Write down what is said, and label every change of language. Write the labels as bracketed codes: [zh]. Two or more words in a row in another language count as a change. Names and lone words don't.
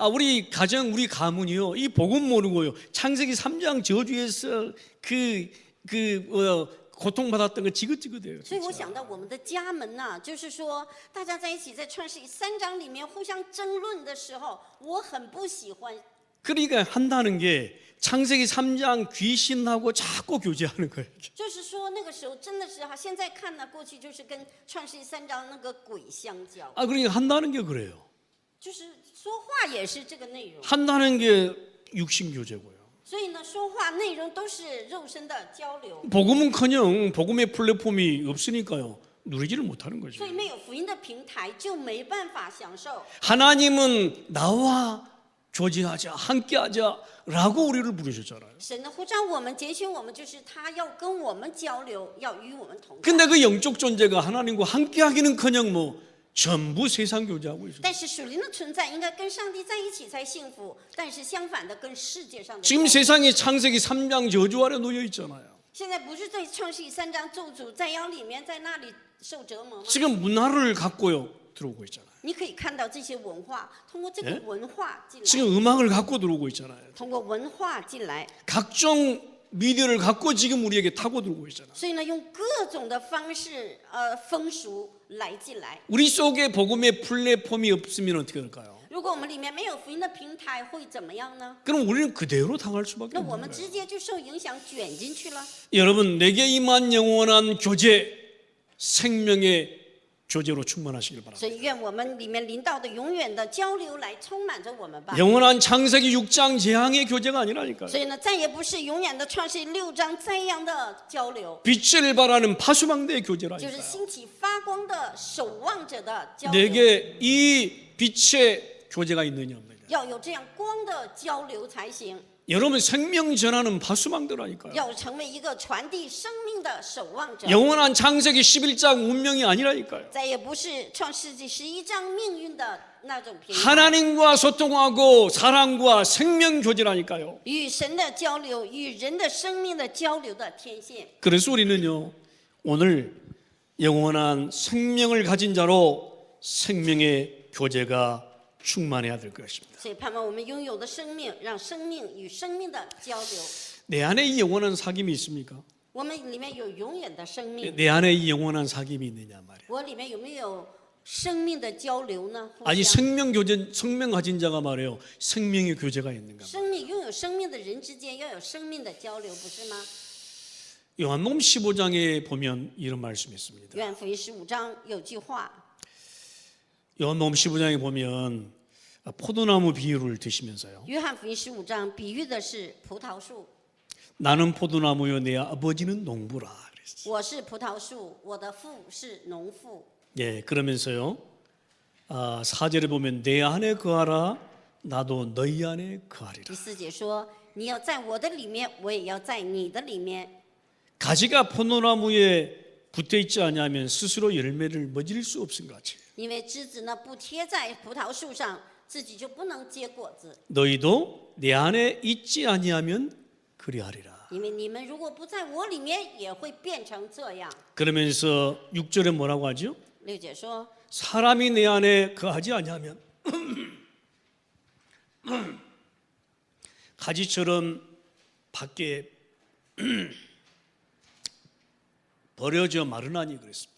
[ko] 우리 가문이요. 이 복음 모르고요. 창세기 3장 저주에서 고통받았던 거 지긋지긋해요. [zh] 所以我 [ko] 진짜. [zh] 想到我们的家门呐、就是说大家在一起在创世记3章里面互相争论的时候，我很不喜欢。 [ko] 그러니까 한다는 게 창세기 3장 귀신하고 자꾸 교제하는 거예요. [zh] 就是说那个时候真的是哈，现在看呢，过去就是跟创世记3章那个鬼相交， [ko] 아, 그러니까 한다는 게 그래요. [zh] 就是说话也是这个内容。 [ko] 한다는 게 육신 교제고요. [zh] 所以呢，说话内容都是肉身的交流， [ko] 복음은커녕 복음의 플랫폼이 없으니까요. 누리지를 못하는 거죠. [zh] 所以没有福音的平台就没办法享受。 [ko] 하나님은 나와 교제하자, 함께하자라고 우리를 부르셨잖아요. [zh] 神呢呼召我们、拣选我们，就是他要跟我们交流，要与我们同在。 [ko] 근데 그 영적 존재가 하나님과 함께하기는커녕 뭐 전부 세상 교제하고 있어요. [zh] 但是属灵的存在应该跟上帝在一起才幸福，但是相反的跟世界上的。 [ko] 지금 세상이 창세기 3장 저주 아래 놓여 있잖아요. [zh] 现在不是在创世记3章咒诅在妖里面，在那里受折磨吗？ [ko] 지금 문화를 갖고요 들어오고 있잖아요. [zh] 你可以看到这些文化，通过这个文化进来， [ko] 지금 음악을 갖고 들어오고 있잖아요. [zh] 通过文化进来， [ko] 각종 미디어를 갖고 지금 우리에게 타고 들어오고 있잖아요. [zh] 所以呢，用各种的方式，风俗来进来。 [ko] 우리 속에 복음의 플랫폼이 없으면 어떻게 될까요? [zh] 如果我们里面没有福音的平台，会怎么样呢？ [ko] 그럼 우리는 그대로 당할 수밖에 [zh] 那我 [ko] 없는 [zh] 们 [ko] 거예요. [zh] 直接就受影响卷进去了。 [ko] 여러분 내게 임한 영원한 교제, 생명의 교제로 충만하시길 바랍니다. [zh] 所以愿我们里面临到的永远的交流来充满着我们吧。 [ko] 영원한 창세기 6장 재앙의 교제가 아니라니까요. [zh] 所以呢，再也不是永远的创世记6章这样的交流， [ko] 빛을 발하는 파수망대의 [zh] 就是 [ko] 교제라니까요. [zh] 兴起发光的守望者的交流。 [ko] 내게 이 빛의 교제가 있느냐 없느냐. [zh] 要有这样光的交流才行， [ko] 여러분 생명 전하는 파수망대라니까요. [zh] 要成为一个传递生命的守望者。 [ko] 영원한 창세기 11장 운명이 아니라니까요. [zh] 再也不是创世纪11章命运的那种平台， [ko] 하나님과 소통하고 사랑과 생명 교제라니까요. [zh] 与神的交流，与人的生命的交流的天线。 [ko] 그래서 우리는요 오늘 영원한 생명을 가진 자로 생명의 교제가 충만해야 될 것입니다. [zh] 所以盼望我们拥有的生命，让生命与生命的交流。 [ko] 내 안에 이 영원한 사귐이 있습니까? [zh] 我们里面有永远的生命， [ko] 내 안에 이 영원한 사귐이 있느냐 말이에요. [zh] 我里面有没有生命的交流呢？互 [ko] 아니 [zh] 相 [ko] 생명 교제, 생명 가진 자가 말해요. 생명의 교제가 있는가? [zh] 生命拥有生命的人之间要有生命的交流，不是吗？ [ko] 요한복음 15장에 보면 이런 말씀이 있습니다. [zh] 约翰福音15章有句话， [ko] 요한복음 15장에 보면 포도나무 비유를 드시면서요. [zh] 约翰福音15章比喻的是葡萄树， [ko] 나는 포도나무요 내 아버지는 농부라 그랬어요. [zh] 我是葡萄树，我的父是农妇。 [ko] 예, 그러면서요. 4절에 보면 내 안에 거하라 나도 너희 안에 거하리라. [zh] 第4节说：“你要在我的里面，我也要在你的里面。 [ko] 가지가 포도나무에 붙어 있지 않으면 스스로 열매를 맺을 수 없은 것 같이 [zh] 因为枝子呢不贴在葡萄树上，自己就不能结果子。 [ko] 너희도 내 안에 있지 아니하면 그리하리라. [zh] 因为你们如果不在我里面，也会变成这样。 [ko] 그러면서 6절에 뭐라고 하죠? [zh] 6 节说： [ko] 사람이 내 안에 거하지 아니하면 가지처럼 밖에 버려져 마르나니 그랬습니다.